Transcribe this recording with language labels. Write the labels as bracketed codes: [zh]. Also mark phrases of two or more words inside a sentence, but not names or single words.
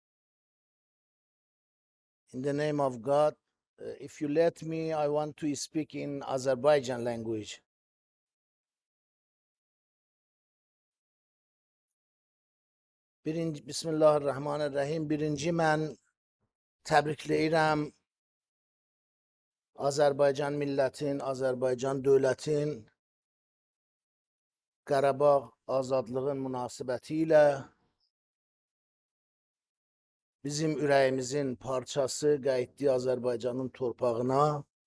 [en] In the name of God, if you let me, I want to speak in Azerbaijan language. [ar] بسم الله الرحمن الرحيم. [az] Birinci mən təbrikləyirəm Azərbaycan millətin, Azərbaycan dövlətin Qarabağ azadlığın münasibəti ilə bizim ürəyimizin parçası qayıtdı Azərbaycanın torpağına.